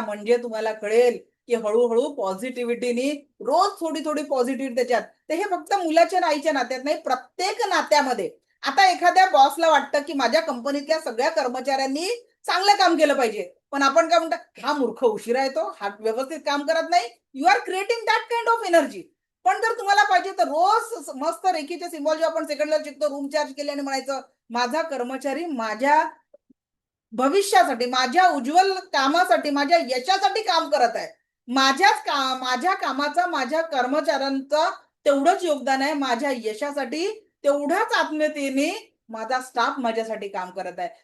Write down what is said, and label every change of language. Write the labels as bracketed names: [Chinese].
[Marathi] म्हणजे तुम्हाला कळेल की हळूहळू पॉझिटिव्हिटीनी रोज थोडी थोडी पॉझिटिव्ह त्याच्यात. ते हे फक्त मुलाच्या आणि आईच्या नात्यात नाही, प्रत्येक नात्यामध्ये. आता एखाद्या बॉसला वाटतं की माझ्या कंपनीतल्या सगळ्या कर्मचाऱ्यांनी चांगलं काम केलं पाहिजे, पण आपण काय म्हणतो, हा मूर्ख उशिरा येतो, हा व्यवस्थित काम करत नाही. [English] You are creating that kind of energy. [Marathi] पण जर तुम्हाला पाहिजे तर रोज मस्त रेखीचे सिम्बॉल जेव्हा आपण सेकंडला शिकतो, रूम चार्ज केले आणि म्हणायचं, माझा कर्मचारी माझ्या भविष्यासाठी, माझ्या उज्ज्वल कामासाठी, माझ्या यशासाठी काम करत आहे. माझ्या कामाचा, माझ्या कर्मचाऱ्यांचा तेवढंच योगदान आहे, माझ्या यशासाठी तेवढ्याच आत्मीयतेने माझा स्टाफ माझ्यासाठी काम करत आहे.